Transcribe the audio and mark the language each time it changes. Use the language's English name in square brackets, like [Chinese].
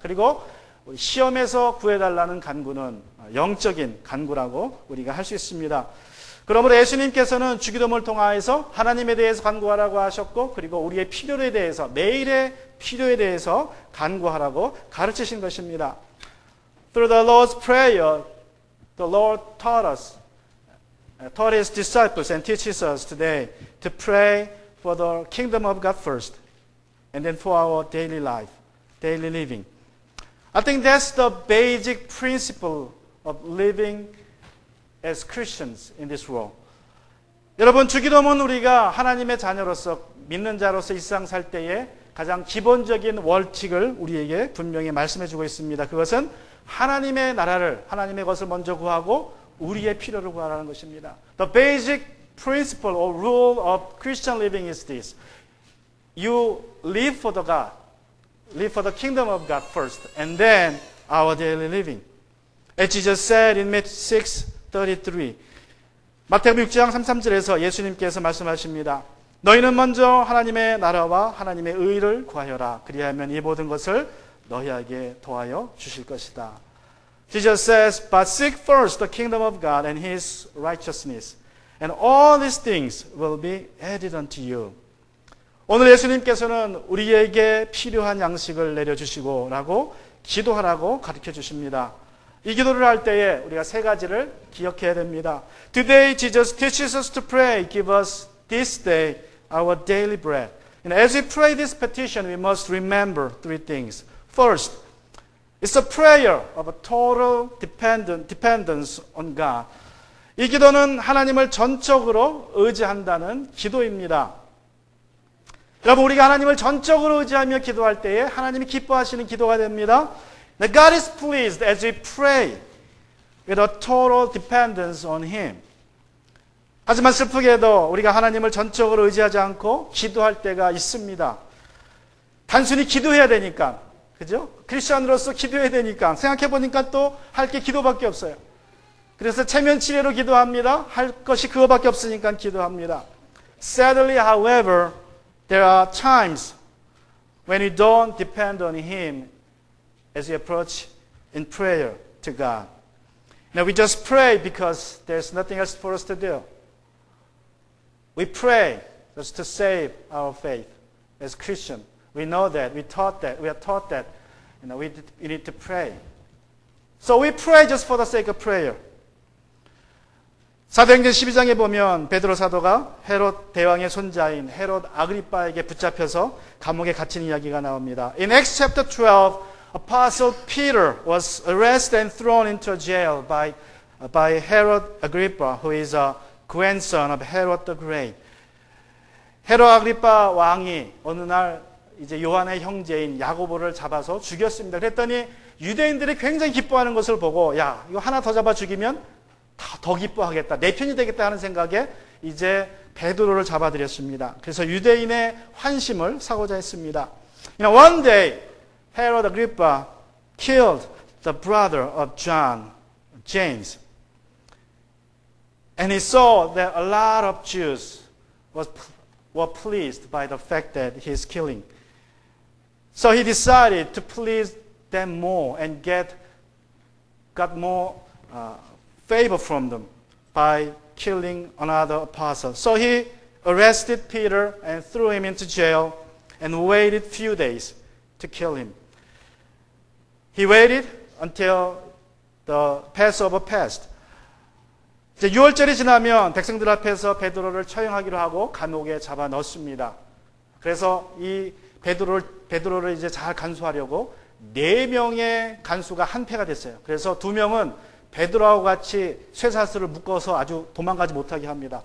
[Korean] 그리고 시험에서 구해달라는 간구는 영적인 간구라고 우리가 할 수 있습니다. 그러므로 예수님께서는 주기도문을 통하여서 하나님에 대해서 간구하라고 하셨고, 그리고 우리의 필요에 대해서, 매일의 필요에 대해서 간구하라고 가르치신 것입니다. [English] Through the Lord's Prayer, the Lord taught us taught his disciples and teaches us today to pray for the kingdom of God first, and then for our daily life, daily living. I think that's the basic principle of living as Christians in this world. [Korean] 여러분, 주기도문 우리가 하나님의 자녀로서 믿는 자로서 일상 살 때에 가장 기본적인 원칙을 우리에게 분명히 말씀해 주고 있습니다. 그것은 하나님의 나라를, 하나님의 것을 먼저 구하고 우리의 필요를 구하라는 것입니다. [English] The basic principle or rule of Christian living is this. You live for the God, live for the kingdom of God first, and then our daily living. As Jesus said in Matthew 6:33, [Korean] 마태복음 6장 33절에서 예수님께서 말씀하십니다. 너희는 먼저 하나님의 나라와 하나님의 의를 구하여라. 그리하면 이 모든 것을 너희에게 더하여 주실 것이다. [English] Jesus says, but seek first the kingdom of God and His righteousness, and all these things will be added unto you. [Korean] 오늘 예수님께서는 우리에게 필요한 양식을 내려주시고 라고 기도하라고 가르쳐 주십니다. 이 기도를 할 때에 우리가 세 가지를 기억해야 됩니다. [English] Today Jesus teaches us to pray, give us this day our daily bread. As we pray this petition, we must remember three things. First, it's a prayer of a total dependence on God. [Korean] 이 기도는 하나님을 전적으로 의지한다는 기도입니다. 여러분, 우리가 하나님을 전적으로 의지하며 기도할 때에 하나님이 기뻐하시는 기도가 됩니다. [English] That God is pleased as we pray with a total dependence on Him. [Korean] 하지만 슬프게도 우리가 하나님을 전적으로 의지하지 않고 기도할 때가 있습니다. 단순히 기도해야 되니까, 그죠? 크리스천으로서 기도해야 되니까 생각해보니까 또 할 게 기도밖에 없어요. 그래서 체면치레로 기도합니다. 할 것이 그거밖에 없으니까 기도합니다. [English] Sadly, however, there are times when we don't depend on Him as we approach in prayer to God. Now we just pray because there's nothing else for us to do. We pray just to save our faith as Christians. We know that, we are taught that, we need to pray. So we pray just for the sake of prayer. [Korean] 사도행전 12장에 보면 베드로 사도가 헤롯 대왕의 손자인 헤롯 아그리빠에게 붙잡혀서 감옥에 갇힌 이야기가 나옵니다. [English] In Acts chapter 12, Apostle Peter was arrested and thrown into jail by Herod Agrippa, who is a grandson of Herod the Great. [Korean] 헤롯 아그리빠 왕이 어느 날 이제 요한의 형제인 야고보를 잡아서 죽였습니다. 그랬더니 유대인들이 굉장히 기뻐하는 것을 보고, 야, 이거 하나 더 잡아 죽이면 더 기뻐하겠다, 내 편이 되겠다 하는 생각에 이제 베드로를 잡아들였습니다. 그래서 유대인의 환심을 사고자 했습니다. [English] One day, Herod Agrippa killed the brother of John, James. And he saw that a lot of Jews were pleased by the fact that he is killing. So he decided to please them more and got more favor from them by killing another apostle. So he arrested Peter and threw him into jail and waited few days to kill him. He waited until the Passover passed. [Korean] 이제 6월절이 지나면 백성들 앞에서 베드로를 처형하기로 하고 감옥에 잡아 넣습니다. 그래서 이 베드로를 이제 잘 간수하려고 4명의 간수가 한패가 됐어요. 그래서 2명은 베드로하고 같이 쇠사슬을 묶어서 아주 도망가지 못하게 합니다.